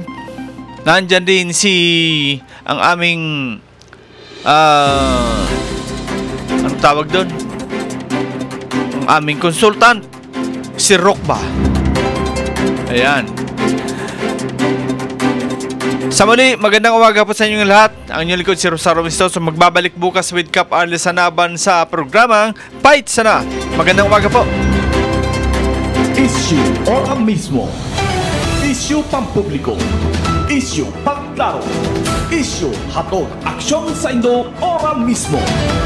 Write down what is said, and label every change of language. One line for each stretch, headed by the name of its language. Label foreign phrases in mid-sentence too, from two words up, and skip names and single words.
Filipino: Nandyan din si ang aming anong tawag doon? Ang aming consultant, si Rokba. Ayan. Sa muli, magandang umaga po sa inyong lahat. Ang inyong likod si Rosario Mistoso, magbabalik bukas with Cap Arles Sanaban sa programang Fight Sana. Magandang umaga po.
Bikol: Isyu Ora mismo. Isyu pampubliko. Isyu pagklaro. Isyu hatod aksyon sa Indo Ora mismo.